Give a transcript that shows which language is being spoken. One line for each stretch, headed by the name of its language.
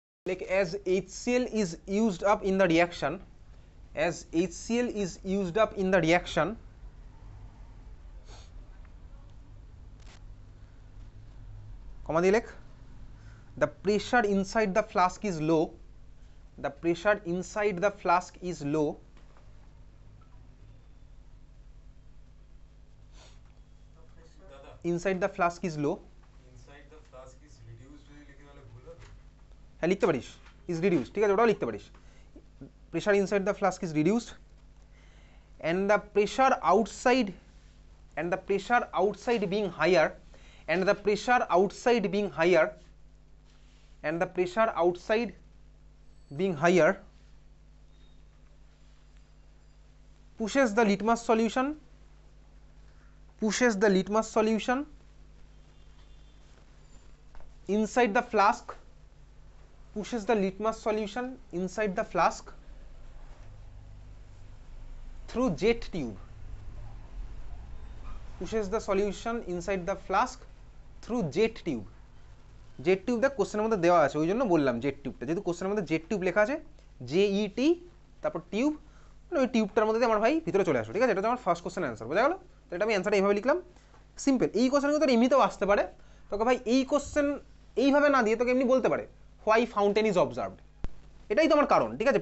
English: like as HCl is used up in the reaction, as HCl is used up in the reaction, comma
Bangla: দিয়ে লেখ,
English: the pressure inside the flask is low, the pressure inside the flask is low, inside the flask is low, inside the flask is reduced
Bangla: যদি লিখি তাহলে ভুল হবে। হ্যাঁ লিখতে পারিস,
English: is reduced,
Bangla: ঠিক আছে ওটাও লিখতে পারিস,
English: pressure inside the flask is reduced and the pressure outside, and the pressure outside being higher, and the pressure outside being higher, and the pressure outside being higher pushes the litmus solution, pushes the litmus solution inside the flask, pushes the litmus solution inside the flask through jet tube, pushes the solution inside the flask through jet tube.
Bangla: Jet tube দেখ কোশ্চেনের মধ্যে দেওয়া আছে, ওই জন্য বললাম jet টিউবটা, যেহেতু কোশ্চেনের মধ্যে জেট টিউব লেখা আছে, JET তারপর টিউব, মানে ওই টিউবটার মধ্যে আমার ভাই ভিতরে চলে আসো, ঠিক আছে? এটা আমার ফার্স্ট কোশ্চেন অ্যান্সার, বোঝা গেল? তো এটা আমি অ্যান্সারটা এইভাবে লিখলাম, সিম্পল। এই কোশ্চেন কিন্তু এমনিতেও আসতে পারে তোকে ভাই, এই কোশ্চেন এইভাবে না দিয়ে তোকে এমনি বলতে পারে
English: why fountain is observed,
Bangla: এটাই তো আমার কারণ, ঠিক আছে?